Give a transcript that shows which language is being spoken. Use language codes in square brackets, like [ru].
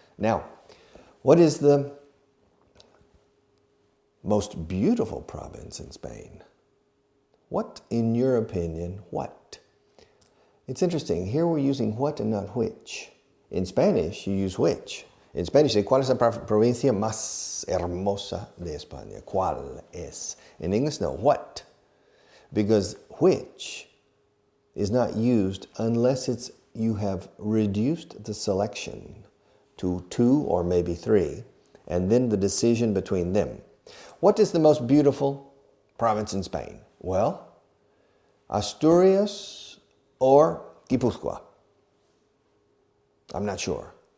[en] Now, what is the most beautiful province in Spain? What, in your opinion, what? It's interesting. Here we're using what and not which. In Spanish, you use which. In Spanish, [es] ¿cuál es la provincia más hermosa de España? ¿Cuál es? [en] In English, no. What? Because which is not used unless you have reduced the selection to 2 or maybe 3, and then the decision between them. What is the most beautiful province in Spain? Well, Asturias or Guipúzcoa? I'm not sure.